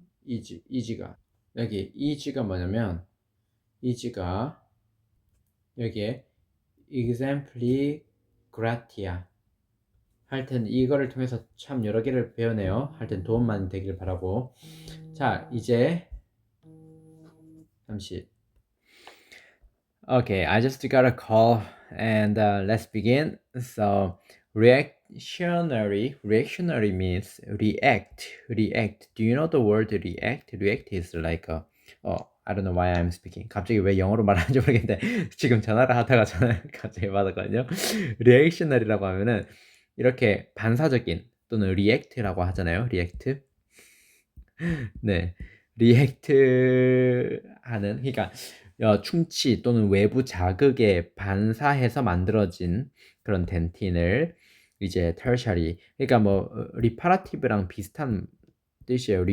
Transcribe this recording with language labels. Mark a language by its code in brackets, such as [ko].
[ko] G가 여기 G가 뭐냐면 G가 여기에 exempli gratia. 하여튼 이거를 통해서 참 여러 개를 배우네요. 하여튼 도움 많이 되길 바라고. 자, 이제 잠시. [en] Okay, I just got a call and let's begin. So, reactionary means react. Do you know the word react? React is like I don't know why I'm speaking. [ko] 갑자기 왜 영어로 말하는지 모르겠는데 지금 전화를 하다가 전화를 갑자기 받았거든요. reactionary라고 하면은 이렇게 반사적인 또는 react라고 하잖아요. react. 네. 리액트 하는 그러니까 충치 또는 외부 자극에 반사해서 만들어진 그런 덴틴을 이제 tertiary 그러니까 뭐 리파라티브랑 비슷한 뜻이에요.